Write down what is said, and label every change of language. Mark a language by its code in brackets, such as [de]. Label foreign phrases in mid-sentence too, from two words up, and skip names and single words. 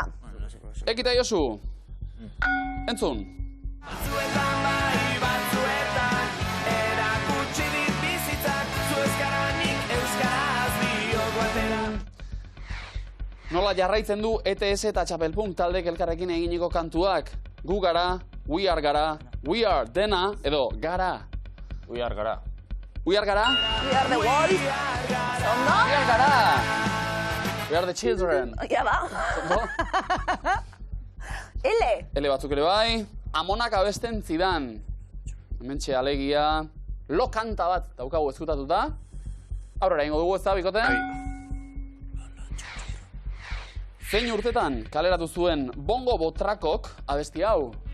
[eu] Ekita Josu. Entzun. Nola jarraitzen du ETS eta Txapelpunk taldek elkarrekin eginiko kantuak? Gu gara, [en] we are gara, we are [eu] dena, edo gara. [en] We are gara. We are gara? We are the wolf! Ondo? We are gara! We are the children. [eu] Ja ba? Ondo? Ele batzuk ere bai. Amonak abesten zidan. Hementxe alegia. Lo kanta bat daukagu ezkutatuta. Aurrera ingo dugu ez da, bikote? Zein urtetan kaleratu zuen Bongo Botrakok abesti hau?